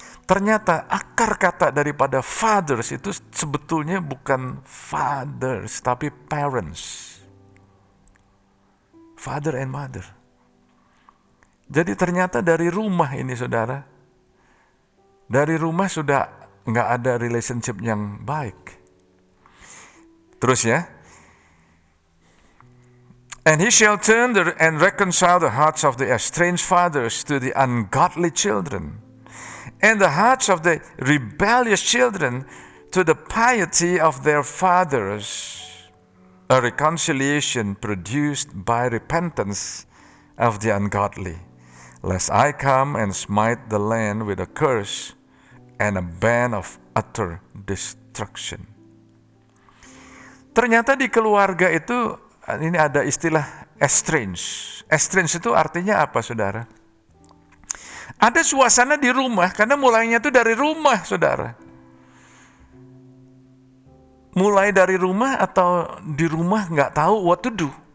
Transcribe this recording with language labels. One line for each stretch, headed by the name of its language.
Indonesian: Ternyata akar kata daripada fathers itu sebetulnya bukan fathers, tapi parents.
English: Father and mother.
Indonesian: Jadi ternyata dari rumah ini saudara, dari rumah sudah nggak ada relationship yang baik. Terus ya,
English: and he shall turn and reconcile the hearts of the estranged fathers to the ungodly children, and the hearts of the rebellious children to the piety of their fathers. A reconciliation produced by repentance of the ungodly, lest I come and smite the land with a curse and a ban of utter destruction.
Indonesian: Ternyata di keluarga itu, ini ada istilah estranged. Estranged itu artinya apa, saudara? Ada suasana di rumah, karena mulainya itu dari rumah, saudara. Mulai dari rumah atau di rumah nggak tahu
English: what to do.